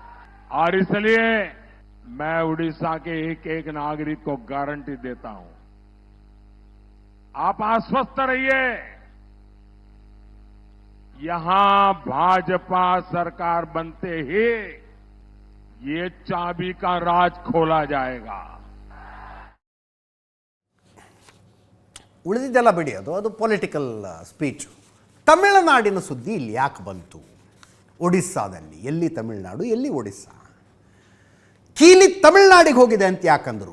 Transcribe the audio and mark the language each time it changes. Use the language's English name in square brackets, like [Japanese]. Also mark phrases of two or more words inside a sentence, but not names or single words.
[Hindi] और इसलिए मैं उड़ीसा के एक एक नागरिक को गारंटी देता हूं, आप आश्वस्त रहिए, यहां भाजपा सरकार बनते ही ये चाबी का राज खोला जाएगा। [Kannada] ಉಳಿದಿದ್ದೆಲ್ಲ ಬಿಡಿ, ಅದು [English] political speech. [Kannada] ತಮಿಳುನಾಡಿನ ಸುದ್ದಿ ಇಲ್ಲಿ ಯಾಕೆ ಬಂತು? ಒಡಿಸ್ಸಾದಲ್ಲಿ ಎಲ್ಲಿ ತಮಿಳುನಾಡು, ಎಲ್ಲಿ ಒಡಿಸ್ಸಾ? ಕೀಲಿ ತಮಿಳುನಾಡಿಗೆ ಹೋಗಿದೆ ಅಂತ ಯಾಕಂದ್ರು?